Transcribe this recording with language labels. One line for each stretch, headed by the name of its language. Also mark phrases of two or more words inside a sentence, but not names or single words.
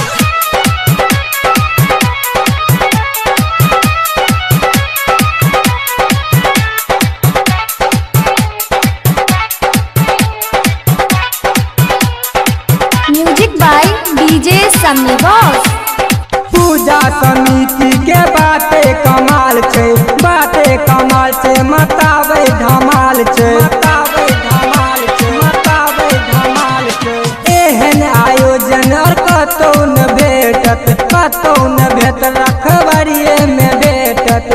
English: Music by DJ Sami Boss.
Maithili: पूजा समिति के बातें कमाल छे, बातें कमाल छे, मतावे धमाल छे, मतावे धमाल छे, मतावे धमाल छे। एहन आयोजन और कतौ न भेटत, कतौ न भेट रखबारिये में भेटत।